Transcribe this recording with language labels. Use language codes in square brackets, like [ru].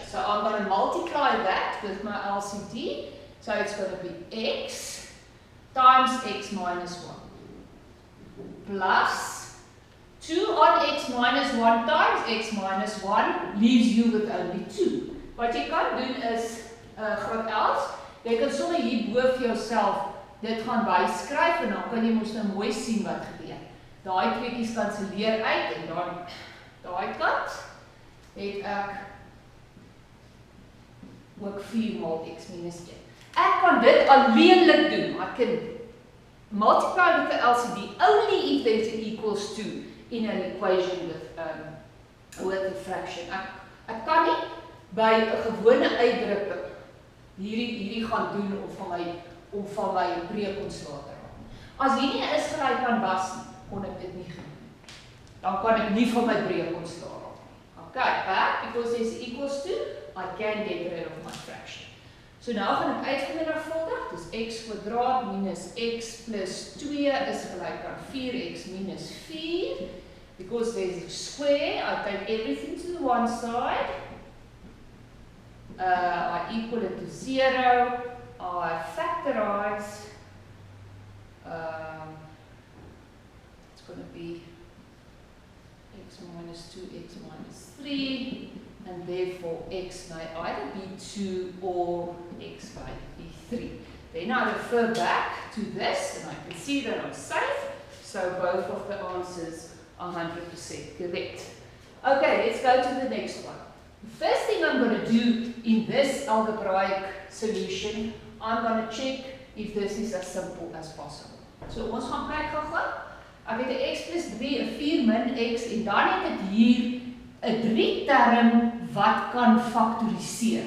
[en] So I'm going to multiply that with my LCD. So it's going to be x times x minus 1 plus 2 on x minus 1 times x minus 1 leaves you with only 2. [af] Wat jy kan doen is, graad 11, jy kan sommer hier bo vir jouself dit gaan byskryf en dan kan jy mos nou mooi sien wat gebeur. Daai tweeetjies kanselleer uit en dan daai kant het ek ook 4 mal x minus 1. Ek kan dit alleenlik doen. [en] I can multiply with the LCD only if there's an equals to in an equation with a fraction. [af] Ek kan nie by 'n gewone uitdrukking hierdie gaan doen om van my breuk ontslae te raak. As hierdie is gelyk aan was nie, kon ek dit nie doen. Dan kan ek nie van my breuk ontslae raak nie. [en] Okay, back because there's equals to, I can get rid of my fraction. [af] So nou gaan ek uitvermenigvuldig, dus x kwadraat minus x plus 2 is gelyk aan 4x minus 4. [en] Because there's a square, I take everything to the one side. I equal it to 0. I factorize. It's going to be x minus 2, x minus 3. And therefore x may either be 2 or x may be 3. Then I refer back to this and I can see that I'm safe. So both of the answers are 100% correct. Okay, let's go to the next one. The first thing I'm going to do in this algebraic solution, I'm going to check if this is as simple as possible. [af] So ons gaan kyk gou-gou. Ek het 'n x plus 3, 'n 4 min x en dan het ek hier 'n 3 term wat kan faktoriseer.